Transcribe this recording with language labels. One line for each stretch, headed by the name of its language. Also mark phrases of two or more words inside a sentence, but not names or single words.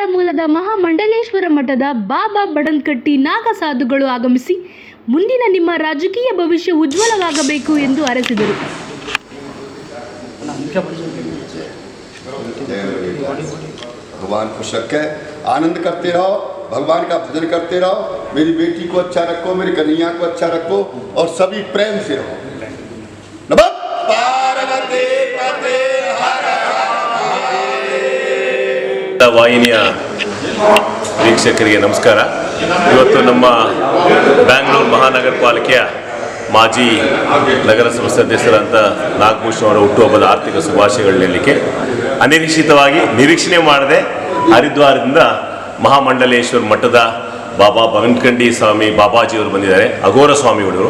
Kannada: ಮೂಲದ ಮಹಾಮಂಡಲೇಶ್ವರ ಮಠದ ಬಾಬಾ ಬಡನ್ಕಟ್ಟಿ ನಾಗಸಾಧುಗಳು ಆಗಮಿಸಿ ಮುಂದಿನ ನಿಮ್ಮ ರಾಜಕೀಯ ಭವಿಷ್ಯ ಉಜ್ವಲವಾಗಬೇಕು ಎಂದು ಹಾರೈಸಿದರು.
Hindi: भगवान खुश रखे, आनंद करते रहो, भगवान का भजन करते रहो, मेरी बेटी को अच्छा रखो, मेरी कन्हैया को अच्छा रखो और सभी प्रेम से रहो.
Sanskrit: नमः पार्वती पते हर
Kannada: ವಾಹಿನಿಯ ವೀಕ್ಷಕರಿಗೆ ನಮಸ್ಕಾರ. ಇವತ್ತು ನಮ್ಮ ಬ್ಯಾಂಗ್ಳೂರು ಮಹಾನಗರ ಪಾಲಿಕೆಯ ಮಾಜಿ ನಗರಸಭಾ ಸದಸ್ಯರಂಥ ನಾಗಭೂಷಣ್ ಅವರ ಹುಟ್ಟುಹಬ್ಬದ ಆರ್ಥಿಕ ಶುಭಾಶಯಗಳು ನೀಡಲಿಕ್ಕೆ ಅನಿರೀಕ್ಷಿತವಾಗಿ ನಿರೀಕ್ಷಣೆ ಮಾಡದೆ ಹರಿದ್ವಾರದಿಂದ ಮಹಾಮಂಡಲೇಶ್ವರ ಮಠದ ಬಾಬಾ ಬಗನ್ಕಂಡಿ ಸ್ವಾಮಿ ಬಾಬಾಜಿಯವರು ಬಂದಿದ್ದಾರೆ, ಅಘೋರ ಸ್ವಾಮಿಗಳು.